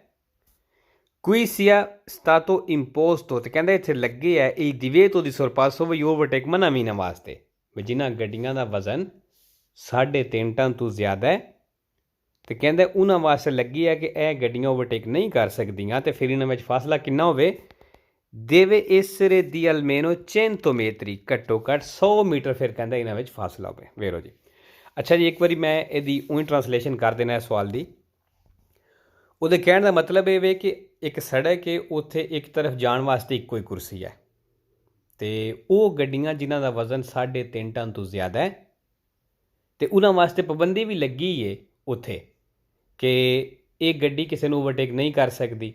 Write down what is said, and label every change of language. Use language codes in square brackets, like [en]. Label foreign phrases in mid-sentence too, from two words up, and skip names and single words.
[it] qui sia stato imposto [pa] ਤੇ ਕਹਿੰਦਾ ਇੱਥੇ ਲੱਗੇ ਹੈ [it] il divieto di sorpasso [pa] ਵੀ ਓਵਰਟੇਕ ਮਨਾ ਮਹੀਨਾ ਵਾਸਤੇ ਵੀ ਜਿਨ੍ਹਾਂ ਗੱਡੀਆਂ ਦਾ ਵਜ਼ਨ 3.5 ਟਨ ਤੋਂ ਜ਼ਿਆਦਾ ਹੈ ਤੇ ਕਹਿੰਦਾ ਉਹਨਾਂ ਵਾਸਤੇ ਲੱਗੀ ਹੈ ਕਿ ਇਹ ਗੱਡੀਆਂ ਓਵਰਟੇਕ ਨਹੀਂ ਕਰ ਸਕਦੀਆਂ ਤੇ ਫਿਰ ਇਹਨਾਂ ਵਿੱਚ ਫਾਸਲਾ ਕਿੰਨਾ ਹੋਵੇ [it] deve essere di almeno 100 metri [pa] ਘੱਟੋ ਘੱਟ 100 ਮੀਟਰ ਫਿਰ ਕਹਿੰਦਾ ਇਹਨਾਂ ਵਿੱਚ ਫਾਸਲਾ ਹੋਵੇ। ਵੇਰੋ ਜੀ। ਅੱਛਾ ਜੀ, ਇੱਕ ਵਾਰੀ ਮੈਂ ਇਹਦੀ ਉਹੀ ਟਰਾਂਸਲੇਸ਼ਨ ਕਰ ਦੇਣਾ ਇਸ ਸਵਾਲ ਦੀ। ਉਹਦੇ ਕਹਿਣ ਦਾ ਮਤਲਬ ਇਹ ਵੇ ਕਿ ਇੱਕ ਸੜਕ ਹੈ ਉੱਥੇ ਇੱਕ ਤਰਫ ਜਾਣ ਵਾਸਤੇ ਇੱਕੋ ਹੀ ਕੁਰਸੀ ਹੈ ਅਤੇ ਉਹ ਗੱਡੀਆਂ ਜਿਨ੍ਹਾਂ ਦਾ ਵਜ਼ਨ 3.5 ਟਨ ਤੋਂ ਜ਼ਿਆਦਾ ਹੈ ਅਤੇ ਉਹਨਾਂ ਵਾਸਤੇ ਪਾਬੰਦੀ ਵੀ ਲੱਗੀ ਹੈ ਉੱਥੇ ਕਿ ਇਹ ਗੱਡੀ ਕਿਸੇ ਨੂੰ ਓਵਰਟੇਕ ਨਹੀਂ ਕਰ ਸਕਦੀ।